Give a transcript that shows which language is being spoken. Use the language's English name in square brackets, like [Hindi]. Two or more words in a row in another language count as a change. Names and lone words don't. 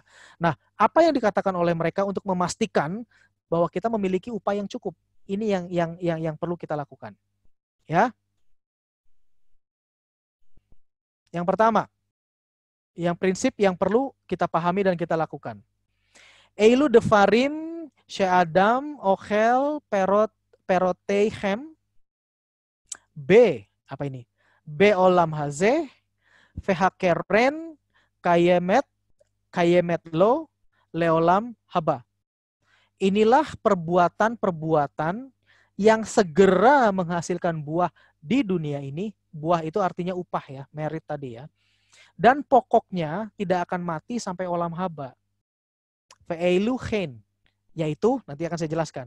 [Indonesian] Nah, apa yang dikatakan oleh mereka untuk memastikan bahwa kita memiliki upah yang cukup? Ini yang perlu kita lakukan. Ya. Yang pertama, yang prinsip yang perlu kita pahami dan kita lakukan. [Hebrew] Eilu devarim she'adam ochel peroteihem B, [Indonesian] apa ini? [Hebrew] B olam hazeh vehakeren kayemet lo leolam haba. [Indonesian] Inilah perbuatan-perbuatan yang segera menghasilkan buah di dunia ini. Buah itu artinya upah ya, merit tadi ya. Dan pokoknya tidak akan mati sampai [Hebrew] olam haba. Ve'eilu chen, [Indonesian] yaitu nanti akan saya jelaskan.